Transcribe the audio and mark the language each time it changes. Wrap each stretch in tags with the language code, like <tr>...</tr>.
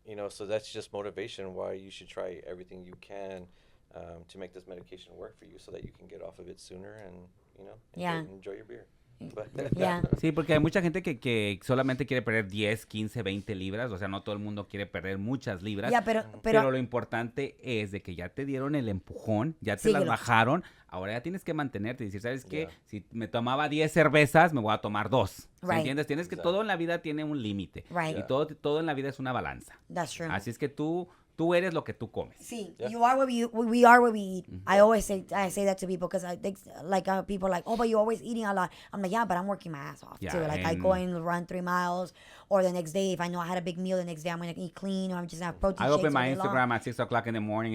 <en>So that's just motivation why you should try everything you can to make this medication work for you, so that you can get off of it sooner and, enjoy your beer. But Yeah.</en> <es>Sí, porque hay mucha gente que solamente quiere perder 10, 15, 20 libras. O sea, no todo el mundo quiere perder muchas libras. Ya, pero Pero lo importante es de que ya te dieron el empujón, ya te las Síguelo. bajaron. Ahora ya tienes que mantenerte y decir, ¿sabes qué?</es> <en>Yeah.</en> <es>Si me tomaba 10 cervezas, me voy a tomar 2. ¿Sí</es> <en>Right.</en> <es>entiendes? Tienes que, todo en la vida tiene un límite.</es> <en>Right.</en> <es>Y todo en la vida es una balanza.</es> <en>That's true.</en> <es>Así es que tú eres lo que tú comes.</es> <en>See, Yeah. you are what we are what we eat. I say that to people, because I think people are like, oh, but you're always eating a lot. I'm like, yeah, but I'm working my ass off Yeah, too. Like I and- go and run 3 miles, or the next day if I know I had a big meal, the next day I'm gonna eat clean, or I'm just gonna have protein I shakes open my all day long. Instagram at 6 o'clock in the morning.</en>